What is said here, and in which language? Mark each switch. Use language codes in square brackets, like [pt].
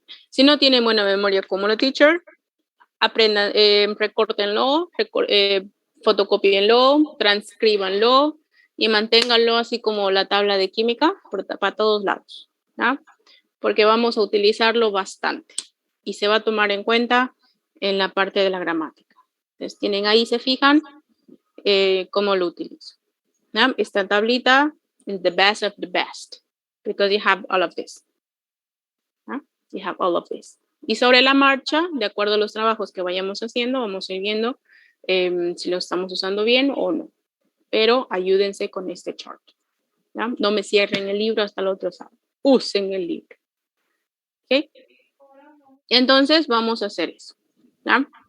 [es] Si no tienen buena memoria como la teacher, aprendan, recórtenlo, fotocopíenlo, transcríbanlo y manténganlo así como la tabla de química para todos lados, ¿no? Porque vamos a utilizarlo bastante y se va a tomar en cuenta en la parte de la gramática. Entonces tienen ahí, se fijan cómo lo utilizo. ¿No? Esta tablita [en] is the best of the best because you have all of this. [es] ¿No? [en] You have all of this. [es] Y sobre la marcha, de acuerdo a los trabajos que vayamos haciendo, vamos a ir viendo si lo estamos usando bien o no. Pero ayúdense con este chart. ¿Ya? No me cierren el libro hasta el otro sábado. Usen el libro. ¿Ok? Entonces, vamos a hacer eso. ¿Ya?